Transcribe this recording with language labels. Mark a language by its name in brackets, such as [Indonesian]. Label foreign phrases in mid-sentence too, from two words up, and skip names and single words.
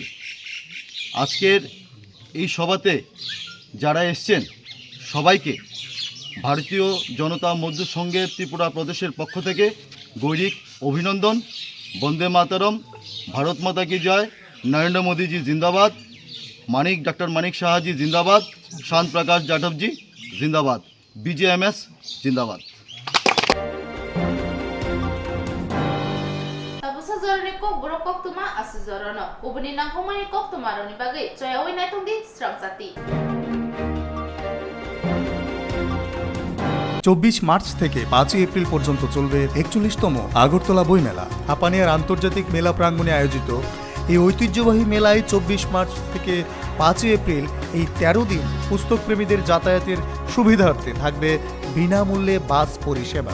[Bangla] আজকের এই সভাতে যারা এসছেন সবাইকে ভারতীয় জনতা মজদুর সংঘের ত্রিপুরা প্রদেশের পক্ষ থেকে গৈরিক অভিনন্দন। বন্দে মাতরম, [Hindi] भारत माता की जय, [Bangla] নরেন্দ্র মোদীজি জিন্দাবাদ, ডক্টর মানিক সাহাজি জিন্দাবাদ, শান্ত প্রকাশ যাদবজি জিন্দাবাদ, BJMS জিন্দাবাদ। [Kok Borok] Zorone Kokborok Koktwma asizorono ubuni nangkomani Koktwma roni bagai joyawi naitungdi Swrangchati। [Bangla] 24 মার্চ থেকে 5 এপ্রিল পর্যন্ত চলবে 41তম আগরতলা বইমেলা। হাপানিয়ার আন্তর্জাতিক মেলা প্রাঙ্গণে আয়োজিত এই ঐতিহ্যবাহী মেলায় 24 মার্চ থেকে 5 এপ্রিল এই 13 দিন পুস্তকপ্রেমীদের যাতায়াতের সুবিধার্থে থাকবে বিনামূল্যে বাস পরিষেবা।